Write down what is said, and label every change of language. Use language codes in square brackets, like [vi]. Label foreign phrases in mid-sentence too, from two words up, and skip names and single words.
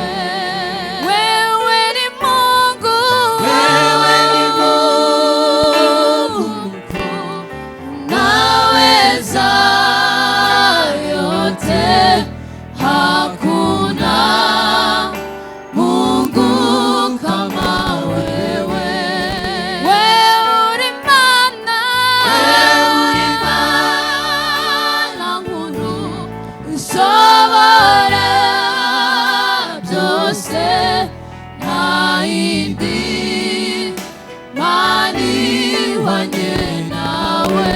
[sw] Wewe ni Mungu, wewe ni Mungu mkuu, unaweza yote, hakuna Mungu kama wewe. [rw] Wewe uri Mana, Mana nkuru ishobora byose, nta yindi Mana ihwanye nawe.